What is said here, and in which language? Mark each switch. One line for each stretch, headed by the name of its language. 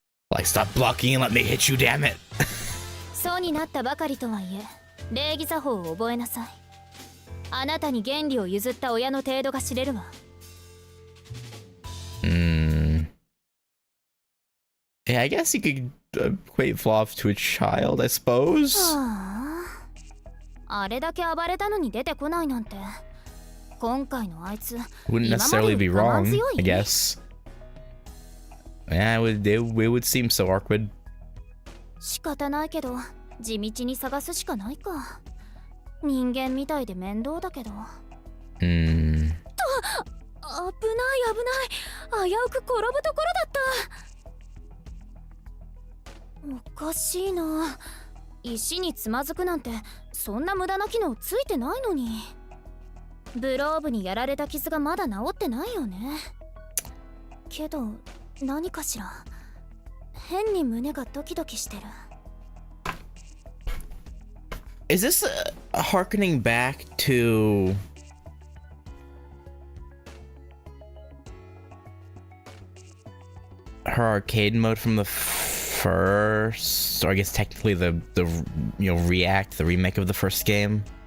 English: Like, stop blocking and let me hit you, damn it.
Japanese: そうになったばかりとはいえ、礼儀作法を覚えなさい。あなたに原理を譲った親の程度が知れるわ。
English: Yeah, I guess you could equate Vlov to a child, I suppose.
Japanese: あれだけ暴れたのに出てこないなんて。今回のあいつ
English: Wouldn't necessarily be wrong, I guess. Yeah, it would seem so awkward.
Japanese: 仕方ないけど、地道に探すしかないか。人間みたいで面倒だけど。危ない危ない。危うく転ぶところだった。おかしいな。石につまずくなんてそんな無駄な機能ついてないのに。ブローブにやられた傷がまだ治ってないよね。けど何かしら変に胸がドキドキしてる。
English: Is this harkening back to her arcade mode from the first, or I guess technically the you know, React, the remake of the first game?